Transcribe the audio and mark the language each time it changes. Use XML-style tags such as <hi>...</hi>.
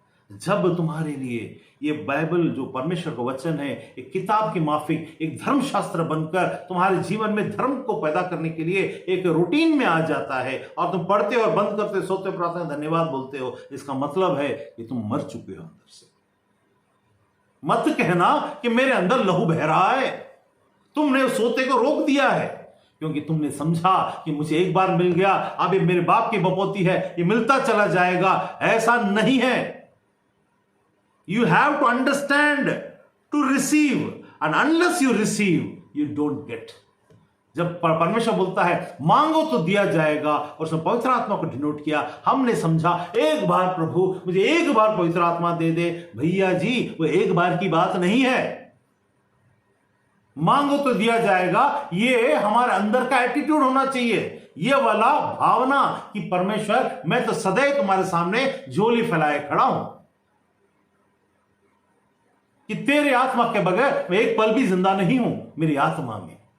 <hi>जब तुम्हारे लिए ये बाइबल जो परमेश्वर का वचन है एक किताब की माफिक, एक धर्मशास्त्र बनकर तुम्हारे जीवन में धर्म को पैदा करने के लिए एक रूटीन में आ जाता है और तुम पढ़ते और बंद करते, सोते, प्रार्थना, धन्यवाद बोलते हो, इसका मतलब है कि तुम मर चुके हो अंदर से। मत कहना कि मेरे अंदर लहू बह रहा है, तुमने सोते को रोक दिया है क्योंकि तुमने समझा कि मुझे एक बार मिल गया, अब ये मेरे बाप की बपौती है, ये मिलता चला जाएगा। ऐसा नहीं है।</hi> <en>You have to understand to receive, and unless you receive, you don't get.</en> <hi>जब परमेश्वर बोलता है मांगो तो दिया जाएगा और उसने पवित्र आत्मा को डिनोट किया, हमने समझा एक बार प्रभु मुझे एक बार पवित्र आत्मा दे दे। भैया जी वो एक बार की बात नहीं है। मांगो तो दिया जाएगा, ये हमारे अंदर का एटीट्यूड होना चाहिए, ये वाला भावना कि परमेश्वर मैं तो सदैव तुम्हारे सामने झोली फैलाए खड़ा हूं कि तेरे आत्मा के बगैर मैं एक पल भी जिंदा नहीं हूं मेरी आत्मा में।</hi>